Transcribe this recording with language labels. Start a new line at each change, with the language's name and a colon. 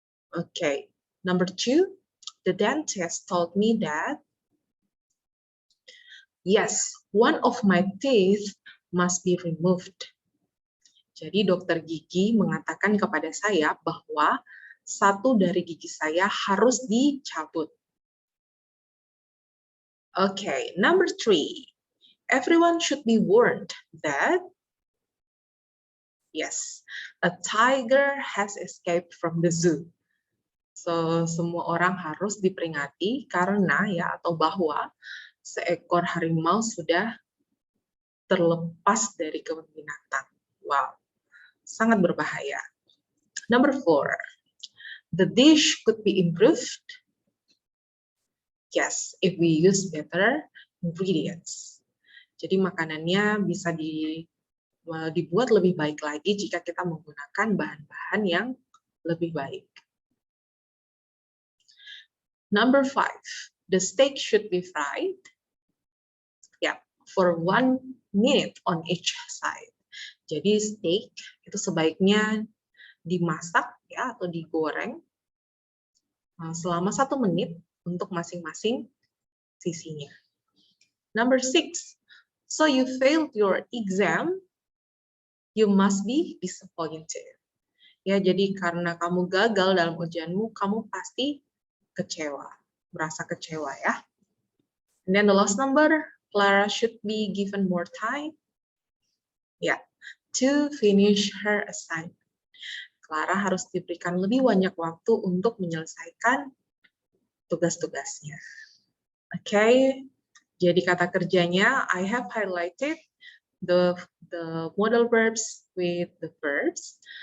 English: Okay, number 2, the dentist told me that. Yes, one of my teeth must be removed.
Indonesian: Jadi dokter gigi mengatakan kepada saya bahwa satu dari gigi saya harus dicabut.
English: Okay, number 3. Everyone should be warned that, yes, a tiger has escaped from the zoo.
Indonesian: So, semua orang harus diperingati karena ya atau bahwa seekor harimau sudah terlepas dari kebun binatang. Wow, sangat berbahaya.
English: Number 4. The dish could be improved. Yes, if we use better ingredients.
Indonesian: Jadi makanannya bisa dibuat lebih baik lagi jika kita menggunakan bahan-bahan yang lebih baik.
English: Number 5, the steak should be fried. Yeah, for 1 minute on each side.
Indonesian: Jadi steak itu sebaiknya dimasak ya atau digoreng selama 1 menit untuk masing-masing sisinya.
English: Number 6, so you failed your exam, you must be disappointed.
Indonesian: Ya, jadi karena kamu gagal dalam ujianmu, kamu pasti kecewa, merasa kecewa ya.
English: And then the last number, Clara should be given more time. Ya, to finish her assignment.
Indonesian: Clara harus diberikan lebih banyak waktu untuk menyelesaikan tugas-tugasnya. Oke, jadi kata kerjanya,
English: I have highlighted the modal verbs with the verbs.